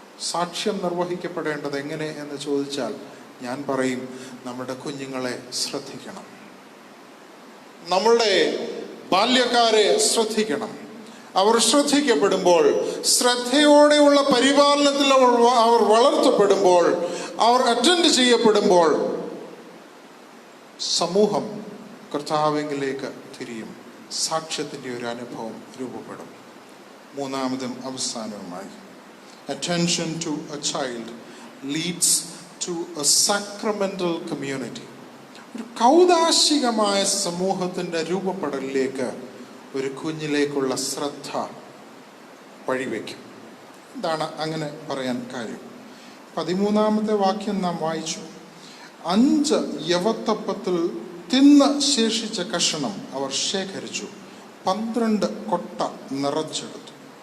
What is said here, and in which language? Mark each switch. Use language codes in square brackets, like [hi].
[ml] സാക്ഷ്യം നിർവഹിക്കപ്പെടേണ്ടത് എങ്ങനെ എന്ന് ചോദിച്ചാൽ ഞാൻ പറയും, നമ്മുടെ കുഞ്ഞുങ്ങളെ ശ്രദ്ധിക്കണം, നമ്മളുടെ ബാല്യക്കാരെ ശ്രദ്ധിക്കണം, അവർ ശ്രദ്ധിക്കപ്പെടുമ്പോൾ, ശ്രദ്ധയോടെയുള്ള പരിപാലനത്തിൽ അവർ വളർത്തപ്പെടുമ്പോൾ, അവർ അറ്റൻഡ് ചെയ്യപ്പെടുമ്പോൾ സമൂഹം കർത്താവിലേക്ക് തിരിയും. സാക്ഷ്യത്തിൻ്റെ ഒരു അനുഭവം രൂപപ്പെടും. മൂന്നാമതും അവസാനവുമായി, [en] attention to a child leads to a sacramental community. [ml] ഒരു കൗദാശികമായ സമൂഹത്തിൻ്റെ രൂപപ്പെടലിലേക്ക് ഒരു കുഞ്ഞിലേക്കുള്ള ശ്രദ്ധ വഴിവെക്കും. എന്താണ് അങ്ങനെ പറയാൻ കാര്യം? 13-ാമത്തെ വാക്യം നാം വായിച്ചു. 5 യവത്തപ്പത്തിൽ തിന്ന് ശേഷിച്ച കഷണം അവർ ശേഖരിച്ചു, 12 കൊട്ട നിറച്ചെടുത്തു.